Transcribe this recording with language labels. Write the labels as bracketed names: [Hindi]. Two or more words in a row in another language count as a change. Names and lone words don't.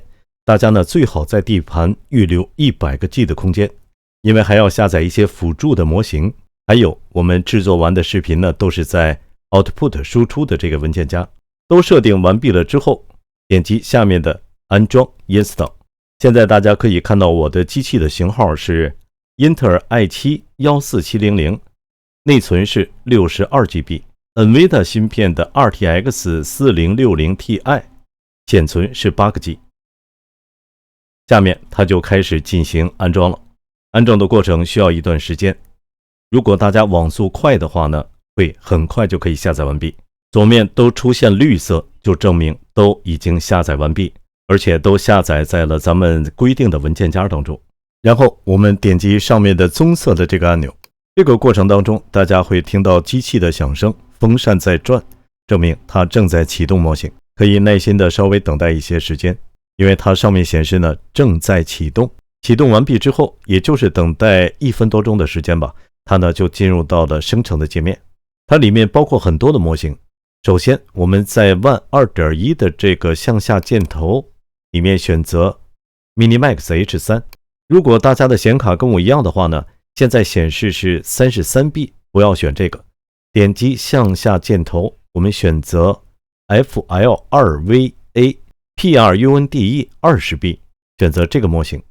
[Chinese] 大家呢最好在 D 盤預留100個 G 的空間，因為還要下載一些輔助的模型。還有我們制作完的視頻呢，都是在 Output 輸出的這個文件夾。都設定完畢了之後，點擊下面的安裝 Install。現在大家可以看到我的機器的型號是英特爾 i7-14700。內存是62 GB， NVIDIA 芯片的 RTX 4060 Ti，顯存是8個 G。下面它就開始進行安裝了。安裝的過程需要一段時間，如果大家網速快的話呢，會很快就可以下載完畢。左面都出現綠色，就證明都已經下載完畢，而且都下載在了咱們規定的文件夾當中。然後我們點擊上面的棕色的這個按鈕。這個過程當中，大家會聽到機器的響聲，風扇在轉，證明它正在啟動模型。可以耐心的稍微等待一些時間，因為它上面顯示呢正在啟動。啟動完畢之後，也就是等待1分多鐘的時間吧，它呢就進入到了生成的界面。它裡面包括很多的模型。首先，我们在 WAN 2.1 的這個向下箭頭裡面選擇 Minimax H3， 如果大家的顯卡跟我一樣的話呢，現在顯示是 33B， 不要選這個。點擊向下箭頭，我們選擇 FL2VA PRUNDE 20B， 選擇這個模型。